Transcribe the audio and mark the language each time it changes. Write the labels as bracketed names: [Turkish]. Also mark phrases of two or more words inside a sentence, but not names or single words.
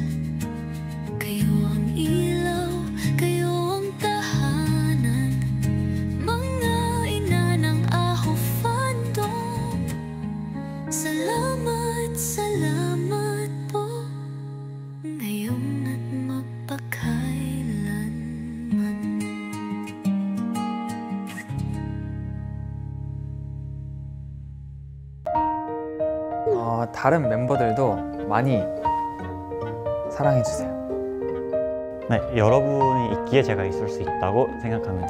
[Filipino] Kayo ang ilaw, kayo ang tahanan, mga ina ng Ahov Fandom. Salamat, salamat po, ngayon at magpakailanman. [Korean] 다른 멤버들도 많이 사랑해주세요. 네, 여러분이 있기에 제가 있을 수 있다고 생각합니다.